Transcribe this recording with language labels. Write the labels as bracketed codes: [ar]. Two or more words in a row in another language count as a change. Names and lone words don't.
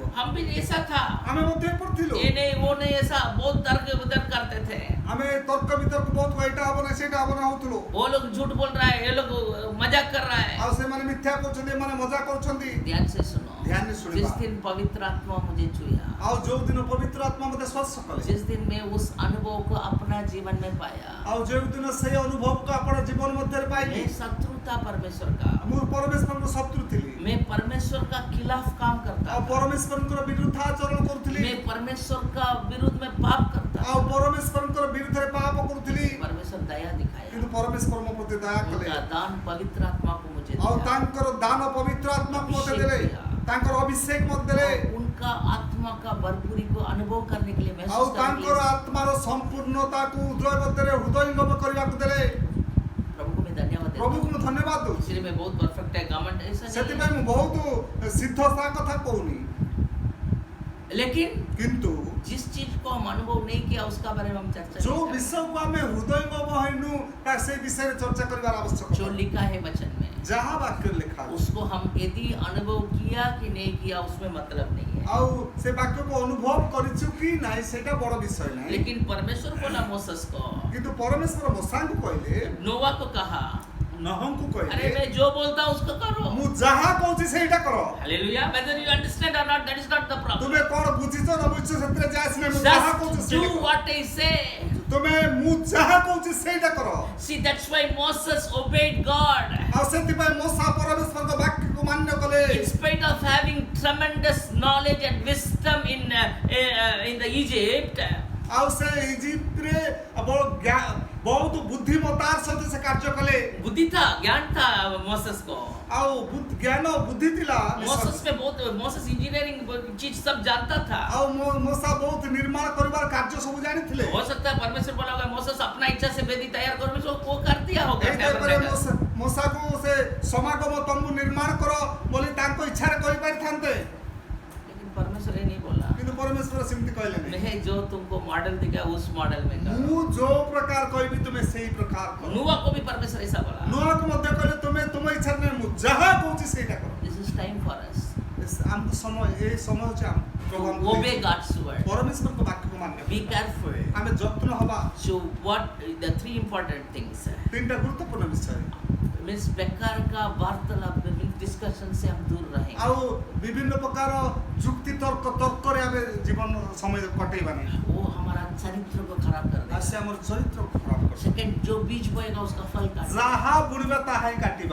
[hi] हम भी ऐसा था, [or] ଆମେ ମଧ୍ୟ ଏପରି ଥିଲୁ [hi] ये नहीं वो नहीं, ऐसा बहुत तर्क वितर्क करते थे। [or] ଆମେ ତର୍କ ବିତର୍କ ବହୁତ ଏଇଟା ହବ ନା ସେଇଟା ହବ ନା ହଉଥିଲୁ [hi] वो लोग झूठ बोल रहा है, ये लोग मजाक कर रहा है। [or] ଆଉ ସେମାନେ ମିଥ୍ୟା କରୁଛନ୍ତି ଏମାନେ ମଜା କରୁଛନ୍ତି [hi] ध्यान से सुनो, ध्यान से सुनिए जिस बात। दिन पवित्र आत्मा मुझे छुआ, [or] ଆଉ ଯୋଉ ଦିନ ପବିତ୍ର ଆତ୍ମା ମତେ ସ୍ପର୍ଶ କଲେ [hi] जिस दिन मैं उस अनुभव को अपना जीवन में पाया, [or] ଆଉ ଯୋଉ ଦିନ ସେଇ ଅନୁଭବକୁ ଆପଣ ଜୀବନ ମଧ୍ୟରେ ପାଇଲେ [hi] मैं शत्रु था परमेश्वर का, [or] ମୁଁ ପରମେଶ୍ୱରଙ୍କ ଶତ୍ରୁ ଥିଲି [hi] मैं परमेश्वर का खिलाफ काम करता [or] ଆଉ [hi] था, [or] ପରମେଶ୍ୱରଙ୍କର ବିରୁଦ୍ଧ ଆଚରଣ କରୁଥିଲି [hi] मैं परमेश्वर का विरुद्ध में पाप करता [or] ଆଉ [hi] था। [or] ପରମେଶ୍ୱରଙ୍କର ବିରୁଦ୍ଧରେ ପାପ କରୁଥିଲି [hi] परमेश्वर दया दिखाया, [or] କିନ୍ତୁ ପରମେଶ୍ୱର ମୋ ପ୍ରତି ଦୟା କଲେ [hi] उनका दान पवित्र आत्मा को मुझे [or] ଆଉ [hi] दिया। [or] ତାଙ୍କର ଦାନ ପବିତ୍ର ଆତ୍ମାକୁ ମତେ ଦେଲେ ତାଙ୍କର ଅଭିଷେକ ମତେ ଦେଲେ [hi] और उनका आत्मा का भरपूरी को अनुभव करने के लिए [or] ଆଉ [hi] महसूस करने के [or] ତାଙ୍କର [hi] लिए [or] ଆତ୍ମାର ସମ୍ପୂର୍ଣ୍ଣତାକୁ ହୃଦୟ ମଧ୍ୟରେ ହୃଦୟଙ୍ଗମ କରିବାକୁ ଦେଲେ [hi] प्रभु को मैं धन्यवाद देता [or] ପ୍ରଭୁକୁ [hi] हूँ। [or] ମୁଁ ଧନ୍ୟବାଦ ଦଉଛି [hi] इसलिए मैं बहुत परफेक्ट है, घमंड ऐसा नहीं [or] ସେଥିପାଇଁ ମୁଁ ବହୁତ ସିଦ୍ଧ ତା କଥା କହୁନି [hi] है। लेकिन [or] କିନ୍ତୁ [hi] जिस चीज को हम अनुभव नहीं किया उसका बारे में हम चर्चा [or] ଯୋଉ [hi] नहीं करें। [or] ବିଷୟକୁ ଆମେ ହୃଦୟଙ୍ଗମ ହେଇନୁ ତା ସେଇ ବିଷୟରେ ଚର୍ଚ୍ଚା କରିବାର [hi] जो [or] ଆବଶ୍ୟକ [hi] लिखा है वचन में, [or] ଯାହା ବାକ୍ୟରେ ଲେଖା ଅଛି [hi] उसको हम यदि अनुभव किया कि नहीं किया उसमें मतलब नहीं है। [or] ଆଉ ସେ ବାକ୍ୟକୁ ଅନୁଭବ କରିଛୁ କି ନାହିଁ ସେଇଟା ବଡ ବିଷୟ ନାହିଁ [hi] लेकिन परमेश्वर बोला मोसेस को, [or] କିନ୍ତୁ ପରମେଶ୍ୱର ମୋସାଙ୍କୁ କହିଲେ [hi] नोवा को कहा, [or] ନହଙ୍କୁ [hi] अरे [or] କହିଲେ [hi] मैं जो बोलता हूँ उसको करो। [or] ମୁଁ ଯାହା କହୁଛି ସେଇଟା କର [hi] हालेलुया। [en] Whether you understand or not, that is not the problem. [or] ତୁମେ କଣ ବୁଝିଛ ନ ବୁଝିଛ ସେଥିରେ ଯାଏ ଆସିନି ମୁଁ ଯାହା କହୁଛି [en] Just [or] ସେଇଟା [en] do [or] କର। [en] what I say. [or] ତୁମେ ମୁଁ ଯାହା କହୁଛି ସେଇଟା କର [en] See, that's why Moses obeyed God. [or] ଆଉ ସେଥିପାଇଁ ମୋସା ପରମେଶ୍ୱରଙ୍କ ବାକ୍ୟକୁ ମାନ୍ୟ କଲେ [en] In spite of having tremendous knowledge and wisdom in the Egypt, [or] ଆଉ ସେ ଇଜିପ୍ଟରେ ବହୁତ ବୁଦ୍ଧିମତାର ସହିତ ସେ କାର୍ଯ୍ୟ କଲେ [hi] बुद्धि था, ज्ञान था मोसेस को। [or] ଆଉ ଜ୍ଞାନ ବୁଦ୍ଧି ଥିଲା [hi] मोसेस इंजीनियरिंग चीज सब जानता था। [or] ଆଉ ମୋସା ବହୁତ ନିର୍ମାଣ କରିବାର କାର୍ଯ୍ୟ ସବୁ ଜାଣିଥିଲେ [hi] हो सकता है परमेश्वर बोला होगा मोसेस अपना इच्छा से वेदी तैयार करो, मैं वो कर दिया होगा। [or] ଏଇ ଟାଇପରେ ମୋସାକୁ ସେ ସମାଗମ ତମ୍ବୁ ନିର୍ମାଣ କର ବୋଲି ତାଙ୍କ ଇଚ୍ଛାରେ କରିପାରିଥାନ୍ତେ [hi] लेकिन परमेश्वर ये नहीं बोला, [or] କିନ୍ତୁ ପରମେଶ୍ୱର ସେମିତି କହିଲେ ନାହିଁ [hi] मैं जो तुमको मॉडल दिखा उस मॉडल में करो। [or] ମୁଁ ଯୋଉ ପ୍ରକାର କହିବି ତୁମେ ସେଇ ପ୍ରକାର କର [hi] नूह को भी परमेश्वर ऐसा बोला। [or] ନୂଆକୁ ମଧ୍ୟ କହିଲେ ତୁମେ ତୁମ ଇଚ୍ଛାରେ ନାହିଁ ମୁଁ ଯାହା କହୁଛି ସେଇଟା କର [en] This is time for us. [or] ଆମକୁ ସମୟ ଏଇ ସମୟ ହଉଛି ପ୍ରଭୁ ଆମକୁ [en] Obey [or] ଦେଇଛନ୍ତି। [en] God's word. [or] ପରମେଶ୍ୱରଙ୍କ ବାକ୍ୟକୁ ମାନ୍ୟ [en] Be [or] କରିବା। [en] careful. [or] ଆମେ ଯତ୍ନ ହବା [en] So what the three important things [or] ତିନିଟା ଗୁରୁତ୍ୱପୂର୍ଣ୍ଣ ବିଷୟ [hi] means बेकार का वार्तालाप में डिस्कशन डिस्कशन से हम दूर रहेंगे। [or] ଆଉ ବିଭିନ୍ନ ପ୍ରକାର ଯୁକ୍ତି ତର୍କରେ ଆମେ ଜୀବନ ସମୟ କଟେଇବା ନାହିଁ। [hi] वो हमारा चरित्र को खराब कर [or] ଆଉ [hi] देगा। [or] ସେ ଆମର ଚରିତ୍ରକୁ ଖରାପ କରିବ। [hi] सेकंड, जो बीज बोएगा उसका फल काटेगा। [or] ଯାହା ବୁଣିବା ତାହା ହିଁ କାଟିବା।